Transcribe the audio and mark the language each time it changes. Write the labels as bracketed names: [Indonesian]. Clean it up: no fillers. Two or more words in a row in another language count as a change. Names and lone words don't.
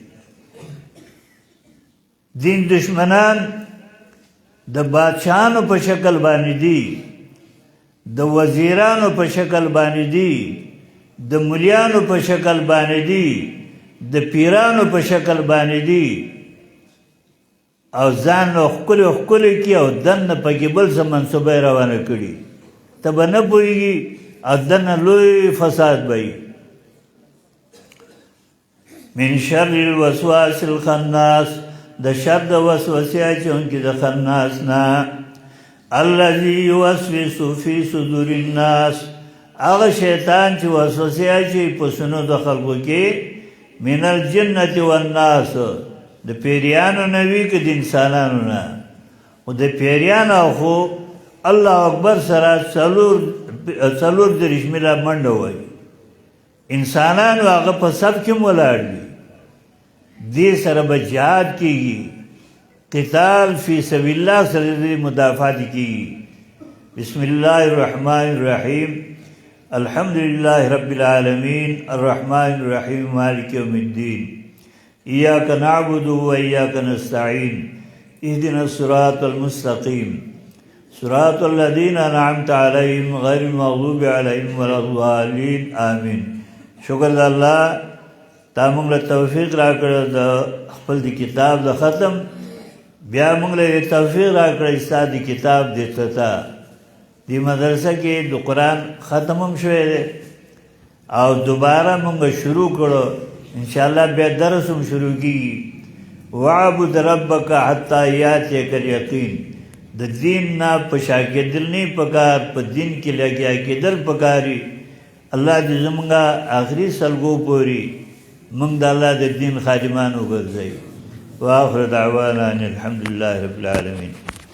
[Pashto] دین دشمنان د بادشاهانو په شکل باندې دي د وزیرانو په شکل باندې دي د ملیانو په شکل باندې دي د پیرانو په شکل باندې دي او ځان نو ښکلي کي او دننه پکې بل څه منصوبه روانه کړي ته به نه پوهېږي او دننه لوی فساد به وي [Arabic] من شر الوسواس الخناس [Pashto] د شر د وسوسې اچونکي د خناس نه [Arabic] الذي يوسوس في صدور الناس [Pashto] هغه شیطان چې وسوسې اچوي په سینو د خلکو کې [Arabic] من الجنة والناس [Pashto] د پیریانو نه وي که د انسانانو نه خو د پیریانو خو [Arabic] الله اکبر [Pashto] سره څلور دېرش میله منډه وایي انسانانو هغه په صف کې ولاړ دي دې سره به جهاد کېږي [Arabic] قتال فی سبیل الله [Pashto] سره دې مدافعات کېږي [Arabic] بسم الله الرحمن الرحیم الحمد لله رب العالمین الرحمن الرحیم مالک یوم الدین ایاک نعبد و ایاک نستعین اهدنا الصراط المستقیم صراط الذین انعمت علیہم غیر المغضوب علیہم ولا الضالین آمین [Pashto] شکر د الله تا موږ له توفیق راکړه د خپل د کتاب د ختم بیا موږ له توفیق راکړه ستا د کتاب د افتتاح دې مدرسه کې د قرآن ختم هم شوی دی او دوباره موږ شروع کړو انشاءالله بیا درس هم شروع کېږي [Arabic] وعبد ربک حتی یاتیک الیقین [Pashto] د دین نه په شا کېدل نه پکار په دین کې لګیا کېدل پکاري الله دې زمونږه آخري سلګو پورې موږ د الله د دین خادمان وګرځوي [Arabic] واخر دعوانا ان الحمد لله رب العالمین